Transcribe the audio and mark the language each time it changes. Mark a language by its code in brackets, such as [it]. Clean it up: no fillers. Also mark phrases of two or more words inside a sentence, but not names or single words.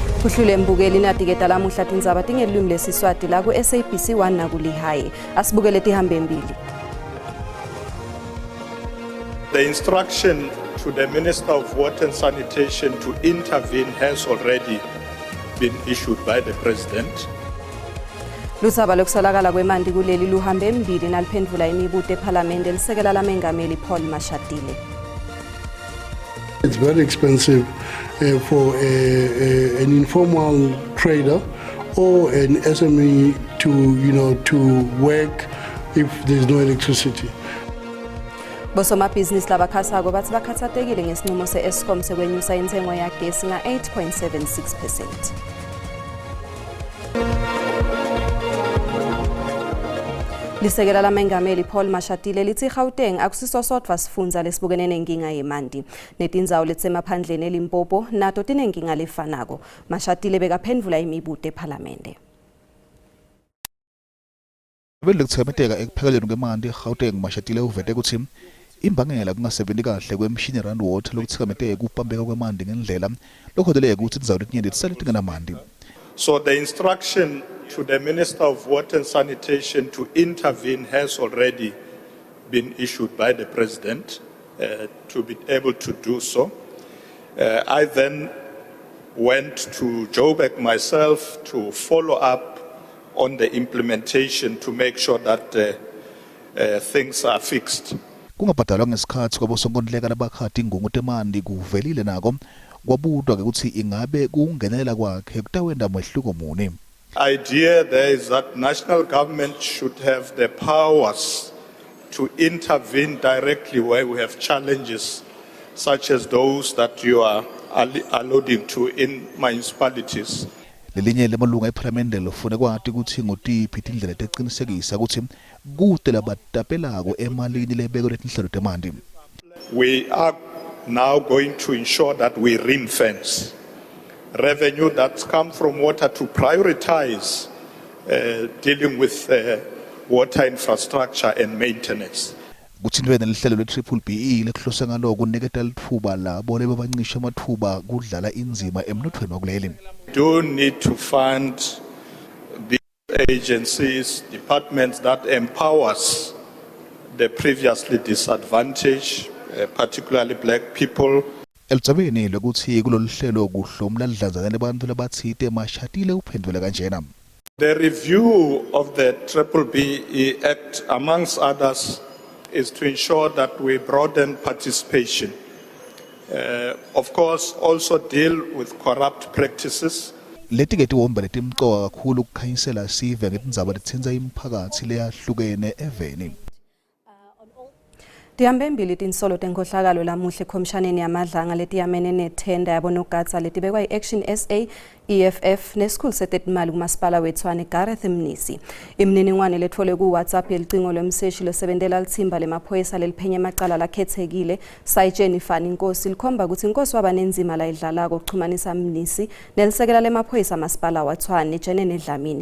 [ss] Kuhlule mbukeli natiketa lamuhla tindzaba tingelwimi lesiswati la ku SABC 1 na ku Lehigh. Asibukele tihambe mbili. [en] The instruction to the Minister of Water and Sanitation to intervene has already been issued by the President. [ss] Luthaba lokusolakala kwemanti kuleli luhambe mbili naliphendvula imibuto eParliament lisekela lamengameli Paul Mashatile. [en] It's very expensive for an informal trader or an SME to work if there's no electricity. [ss] Bosomabhizinisi labakhasako bathi bakhathatekile ngesinqumo se-Eskom sekwenyusa intengo yagesi nga 8.76%. Lisekela lamengameli Paul Mashatile lithi Gauteng akusiso sodwa sifundza lesibukene nenkinga yemanti. Netindzawo letsemaphandleni eLimpopo nato tinenkinga lefanako. Mashatile bekaphendvula imibuto eParliament. Belekuthemetheka ekuphakeleni kwemanti eGauteng Mashatile uvete ukuthi imbangela kungasebenzi kahle kwemishini [en] run water [ss] lokuthikametheka ukupambeka kwamanti ngendlela lokhodeleke ukuthi indzawo letinyenti tisale tingenamanti. [en] So the instruction to the Minister of Water and Sanitation to intervene has already been issued by the President to be able to do so. I then went to Joburg myself to follow up on the implementation to make sure that things are fixed. [ss] Kungabhadalwa ngesikhathi kwabosonkontileka labakhati ingungu temanti kuvelile nako kwabudwa ukuthi ingabe kungenelela kwakhe kutawenda mehluko muni. [en] Idea there is that national government should have the powers to intervene directly where we have challenges such as those that you are alluding to in municipalities. [ss] Lelinye lemalunga eParliament lofuna kwati ukuthi ngotiphi tindlela teqinisekisa ukuthi kude labatapelako emalini lebeko letinhlelo temanti. [en] We are now going to ensure that we ring-fence revenue that's come from water to prioritize dealing with water infrastructure and maintenance. [ss] Kuthindwe nelihlelo le-BBBE lekuhlose ngalo kuniketa lithuba labo lebabancisha amathuba kudlala inzima emnothweni wakuleli. [en] Do need to fund these agencies, departments that empowers the previously disadvantaged, particularly black people. [ss] Elitsabeni lokuthi kulolu hlelo kuhlomla lidlanzana labantu labathite Mashatile uphendvule kanjena. [en] The review of the BBBE Act, amongst others, is to ensure that we broaden participation. Of course, also deal with corrupt practices. [ss] Letiketi womba letimcoka kakhulu kukhanyisela sive ngetindzaba letsenza imiphakathi leyahlukene eveni. Tihambe mbili tinsolo tenkhohlakalo lamuhle ekhomshaneni yamadlanga letiyamene nethenda yabonogatsa letibekwa i-Action SA, EFF nesikhulu setetimali kumasipala weTshwane Gareth Mnisi. Imininingwane letfole ku-WhatsApp yelicingo lomseshi losebentela lithimba lemaphoyisa leliphenya emacala lakhethekile Jennifer Nkosi likhomba ukuthi Nkosi waba nenzima la idlalako ukuxhumanisa Mnisi nelisekela lemaphoyisa masipala waTshwane Jenene Dlamini.